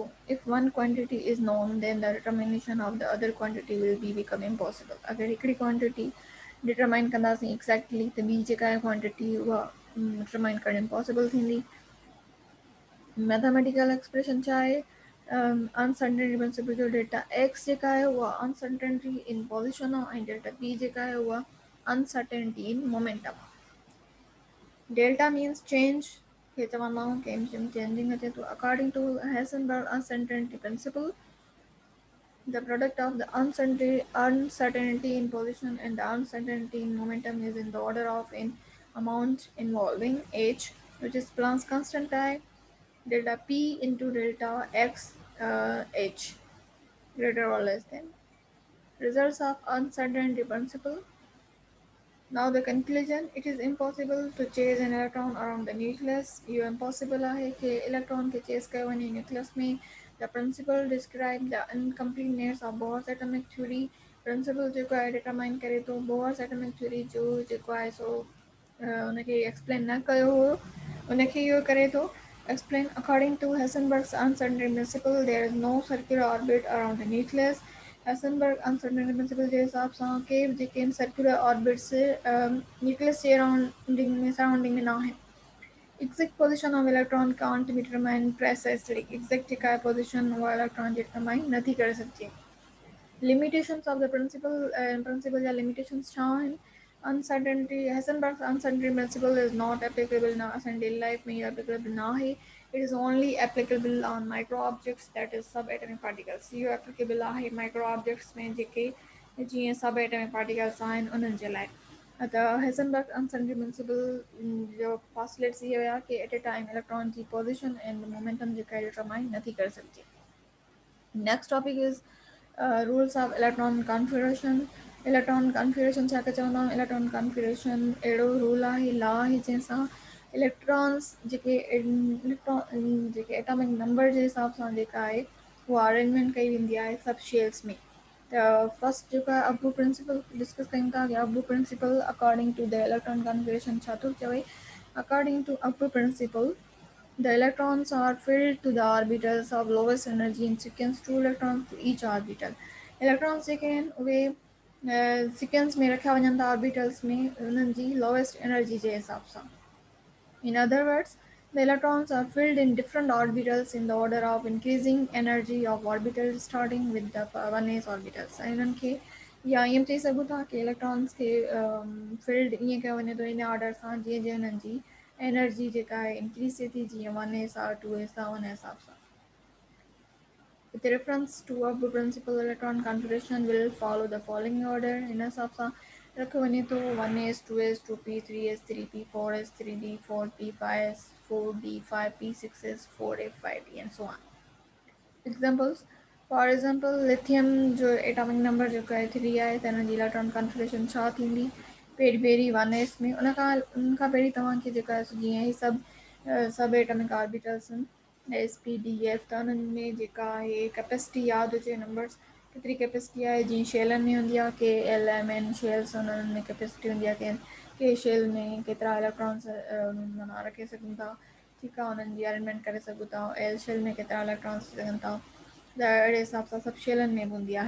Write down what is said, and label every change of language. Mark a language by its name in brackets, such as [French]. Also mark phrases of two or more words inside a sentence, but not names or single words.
[English] if one quantity is known then the determination of the other quantity will be become impossible. [Sindhi] अगरि हिकिड़ी [English] quantity determine [Sindhi] कंदासीं एक्ज़ैक्टली त ॿी जेका आहे क्वांटिटी उहा डिटरमाइन करणु इम्पॉसिबल थींदी. [English] mathematical expression [Sindhi] छा आहे [English] uncertainty principle जो delta x [Sindhi] जेका आहे उहा [English] uncertainty in position [Sindhi] आहे ऐं [English] delta p [Sindhi] जेका आहे उहा [English] uncertainty in momentum. Delta means change [Sindhi] के चवंदा आहियूं कि changing अचे थो. [English] According to Heisenberg uncertainty principle, the product of the uncertainty in position and the uncertainty in momentum is in the order of an amount involving h, which is Planck's constant I, delta p into delta x h greater or less than. Results of uncertainty principle. Now the conclusion, it is impossible to chase an electron around the nucleus. [Sindhi] ये impossible है कि electron के chase कयो वञे nucleus में. [English] The principle describe the incompleteness of Bohr's atomic theory. [Sindhi] Principle जेको आहे determine करे थो [English] Bohr's atomic theory [Sindhi] जो जेको आहे सो उनखे explain न कयो हो उनखे इहो करे थो explain. [English] According to Heisenberg's uncertainty principle, there is no circular orbit around the nucleus. Heisenberg uncertainty principle [Sindhi] जे हिसाब सां के बि जेके आहिनि [English] circular orbits [Sindhi] न्यूक्लियस जे सराउंडिंग में न आहिनि. [English] Exact position of electron can't be determined precisely. [Sindhi] Exact जेका आहे पोजीशन उहा इलेक्ट्रॉन जी डिटरमाइन नथी करे सघिजे. [English] Limitations of the principle या limitations [Sindhi] छा आहिनि. [English] Uncertainty, Heisenberg's uncertainty principle is not applicable in our daily life [Sindhi] में applicable न आहे. [English] It is only applicable on micro objects, that is subatomic particles. [Sindhi] इहो applicable आहे [English] micro objects [Sindhi] में जेके जीअं [English] subatomic particles [Sindhi] आहिनि उन्हनि जे लाइ. अतः [English] Heisenberg uncertainty principle [Sindhi] जो postulates इहो हुया कि [English] at a time electron [Sindhi] जी [English] position and momentum [Sindhi] जेका आहे determine नथी करे सघिजे. [English] Next topic is rules of electron configuration. Electron configuration [Sindhi] छा चवंदा आहियूं. [English] electron configuration [Sindhi] अहिड़ो रूल आहे लॉ आहे जंहिंसां इलेक्ट्रॉन्स जेके [English] atomic number [Sindhi] जे हिसाब सां जेका आहे उहा अरेंजमेंट कई वेंदी आहे [English] sub shells [Sindhi] में. त फर्स्ट जेको आहे [English] Abu principle discuss [Sindhi] कयूं था कि [English] Abu principle according to the electron configuration [Sindhi] छा थो चवे. [English] according to Abu principle, the electrons are filled to the orbitals of lowest energy in sequence 2 electrons to each orbital. [Sindhi] Electrons जेके आहिनि उहे sequence में रखिया वञनि था orbitals में उन्हनि जी [English] lowest energy [Sindhi] जे हिसाब सां. [English] In other words, the electrons are filled in different orbitals in the order of increasing energy of orbitals starting with the 1s orbitals. [Sindhi] ऐं इन्हनि खे या ईअं चई सघूं था कि इलेक्ट्रॉन्स खे फील्ड ईअं कयो वञे थो [English] in order [Sindhi] सां जीअं जीअं उन्हनि जी एनर्जी जेका आहे इंक्रीज़ थिए थी जीअं 1s और 2s सां उन हिसाब सां. [English] With reference to Abu principle, electron configuration will follow the following order. [Sindhi] इन हिसाब सां रखियो वञे थो 1s 2s 2p 3s 3p 4s 3d 4p 5s 4d 5p 6s 4f 5d [English] and so on. Examples. For example, [Sindhi] lithium जो [English] atomic number [Sindhi] जेको आहे 3 आहे त हिन जी [English] electron configuration [Sindhi] छा थींदी. पहिरीं 1s में उनखां पहिरीं तव्हांखे जेका आहे जीअं ही सब [English] atomic orbitals [Sindhi] आहिनि s p d f त उन्हनि में जेका आहे कैपेसिटी यादि हुजे नंबर्स केतिरी कैपेसिटी आहे जीअं शेलनि में हूंदी आहे [English] K L M N shells [Sindhi] उन्हनि में कैपेसिटी हूंदी आहे के शेल में केतिरा इलेक्ट्रॉन्स माना रखे सघूं था. ठीकु आहे उन्हनि जी अरेंजमेंट करे सघूं था. [English] L shell [Sindhi] में केतिरा इलेक्ट्रॉन्स सघनि था त अहिड़े हिसाब सां सभु शेलनि में बि हूंदी आहे.